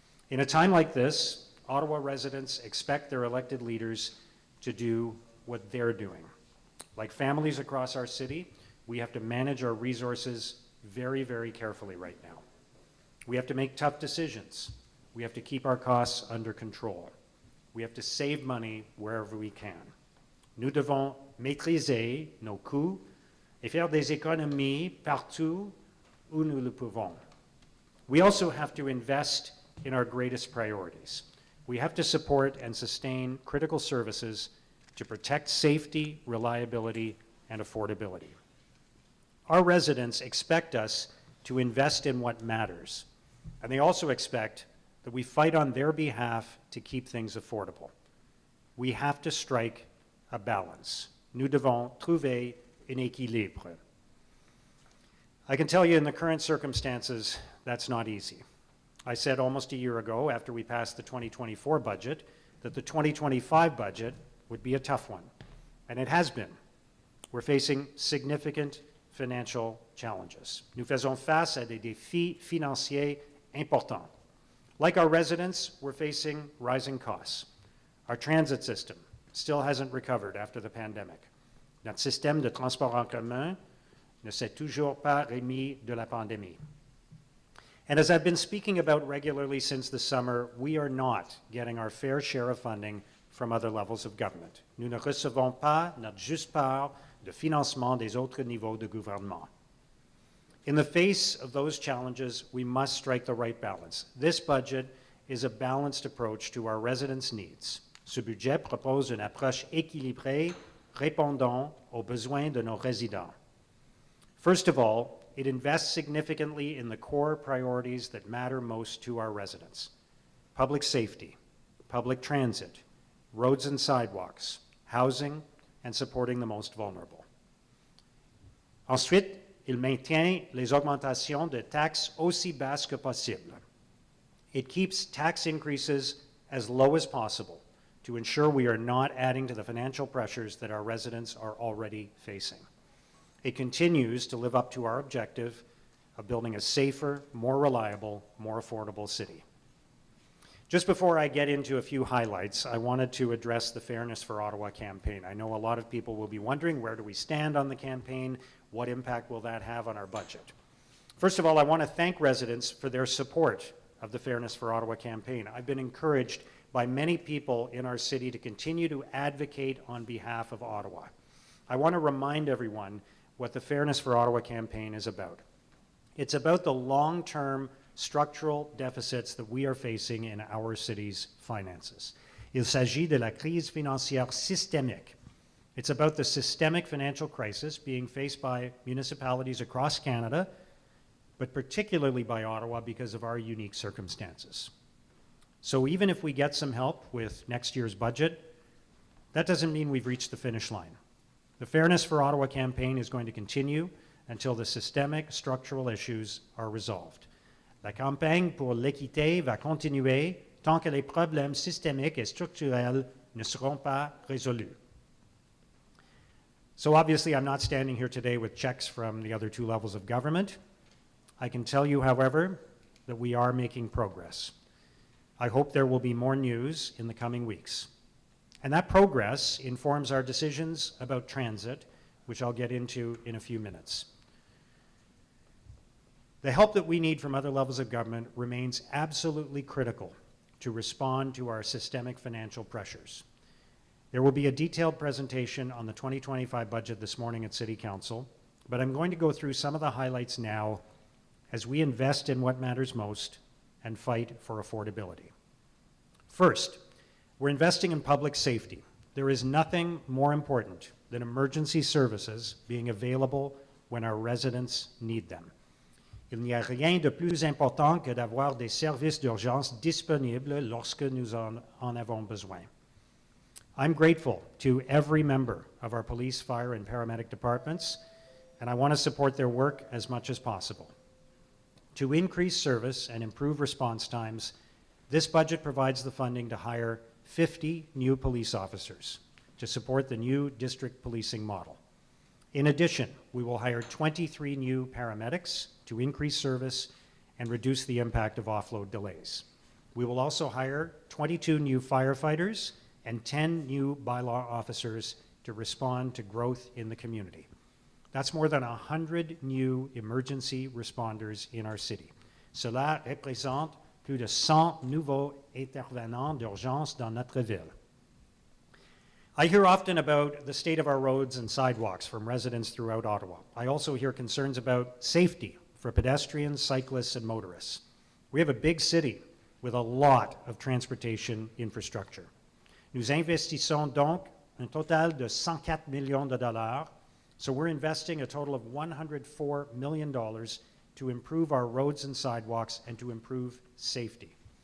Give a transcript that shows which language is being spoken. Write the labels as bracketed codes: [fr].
[en] In a time like this, Ottawa residents expect their elected leaders to do what they're doing. Like families across our city, we have to manage our resources very, very carefully right now. We have to make tough decisions. We have to keep our costs under control. We have to save money wherever we can. [fr] Nous devons maîtriser nos coûts et faire des économies partout où nous le pouvons. [en] We also have to invest in our greatest priorities. We have to support and sustain critical services to protect safety, reliability, and affordability. Our residents expect us to invest in what matters, and they also expect that we fight on their behalf to keep things affordable. We have to strike a balance. [fr] Nous devons trouver un équilibre. [en] I can tell you in the current circumstances, that's not easy. I said almost a year ago, after we passed the 2024 budget, that the 2025 budget would be a tough one, and it has been. We're facing significant financial challenges. [fr] Nous faisons face à des défis financiers importants. [en] Like our residents, we're facing rising costs. Our transit system still hasn't recovered after the pandemic. [fr] Notre système de transport en commun ne s'est toujours pas remis de la pandémie. [en] And as I've been speaking about regularly since the summer, we are not getting our fair share of funding from other levels of government. [fr] Nous ne recevons pas notre juste part de financement des autres niveaux de gouvernement. [en] In the face of those challenges, we must strike the right balance. This budget is a balanced approach to our residents' needs. [fr] Ce budget propose une approche équilibrée répondant aux besoins de nos résidents. [en] First of all, it invests significantly in the core priorities that matter most to our residents: public safety, public transit, roads and sidewalks, housing, and supporting the most vulnerable. [fr] Ensuite, Il maintient les augmentations de taxes aussi basses que possible. [en] It keeps tax increases as low as possible to ensure we are not adding to the financial pressures that our residents are already facing. It continues to live up to our objective of building a safer, more reliable, more affordable city. Just before I get into a few highlights, I wanted to address the Fairness for Ottawa campaign. I know a lot of people will be wondering, where do we stand on the campaign? What impact will that have on our budget? First of all, I want to thank residents for their support of the Fairness for Ottawa campaign. I've been encouraged by many people in our city to continue to advocate on behalf of Ottawa. I want to remind everyone what the Fairness for Ottawa campaign is about. It's about the long-term structural deficits that we are facing in our city's finances. [fr] Il s'agit de la crise financière systémique. [en] It's about the systemic financial crisis being faced by municipalities across Canada, but particularly by Ottawa because of our unique circumstances. So even if we get some help with next year's budget, that doesn't mean we've reached the finish line. The Fairness for Ottawa campaign is going to continue until the systemic structural issues are resolved. [fr] La campagne pour l'équité va continuer tant que les problèmes systémiques et structurels ne seront pas résolus. [en] So obviously, I'm not standing here today with checks from the other two levels of government. I can tell you, however, that we are making progress. I hope there will be more news in the coming weeks. And that progress informs our decisions about transit, which I'll get into in a few minutes. The help that we need from other levels of government remains absolutely critical to respond to our systemic financial pressures. There will be a detailed presentation on the 2025 budget this morning at City Council, but I'm going to go through some of the highlights now as we invest in what matters most and fight for affordability. First, we're investing in public safety. There is nothing more important than emergency services being available when our residents need them. [fr] Il n'y a rien de plus important que d'avoir des services d'urgence disponibles lorsque nous en avons besoin. [en] I'm grateful to every member of our police, fire, and paramedic departments, and I want to support their work as much as possible. To increase service and improve response times, this budget provides the funding to hire 50 new police officers to support the new district policing model. In addition, we will hire 23 new paramedics to increase service and reduce the impact of offload delays. We will also hire 22 new firefighters and 10 new bylaw officers to respond to growth in the community. That's more than 100 new emergency responders in our city. [fr] Cela représente plus de 100 nouveaux intervenants d'urgence dans notre ville. [en] I hear often about the state of our roads and sidewalks from residents throughout Ottawa. I also hear concerns about safety for pedestrians, cyclists, and motorists. We have a big city with a lot of transportation infrastructure. [fr] Nous investissons donc un total de 104 millions de dollars, [en] so we're investing a total of $104 million to improve our roads and sidewalks and to improve safety.